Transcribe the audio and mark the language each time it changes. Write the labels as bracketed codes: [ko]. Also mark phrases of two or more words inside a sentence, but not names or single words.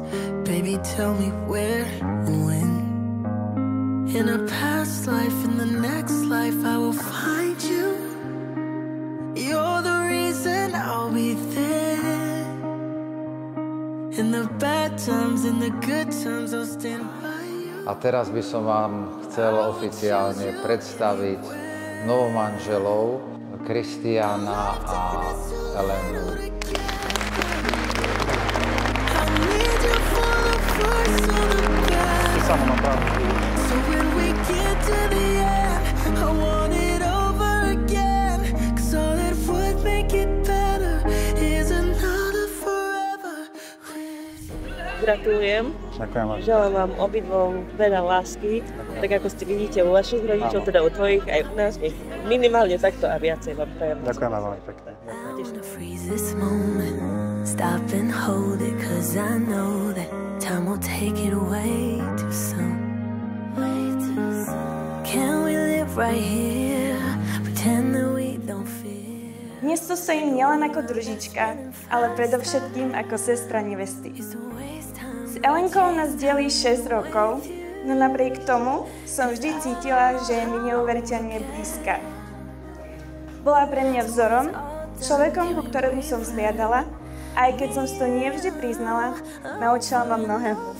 [en] Baby, tell me where and when. In a past life, in the next life, I will find you. You're the reason I'll be there. In the bad times, in the good times, I'll stand by you. [sk] A teraz by som vám chcel oficiálne predstaviť novomanželov Kristiána a Elenu. Ty sama mám pravdu. Gratulujem. Ďakujem vám. Želám vám obidvom veľa lásky, tak ako ste vidíte u vašich rodičov, teda u tvojich, aj u nás. Minimálne takto a viacej vám prajem. Ďakujem vám veľmi pekne. [en] Stop and hold it, 'cause I know that time will take it way too soon. Can we live right here, pretend that we don't feel? [sk] Dnes tu stojím nielen ako družička, ale predovšetkým ako sestra nevesty. S Elenkou nás delí 6 rokov, no napriek tomu som vždy cítila, že je mi neuveriteľne blízka. Bola pre mňa vzorom, človekom, ku ktorému som vzliadala, a aj keď som si to nie vždy priznala, naučila ma mnohé.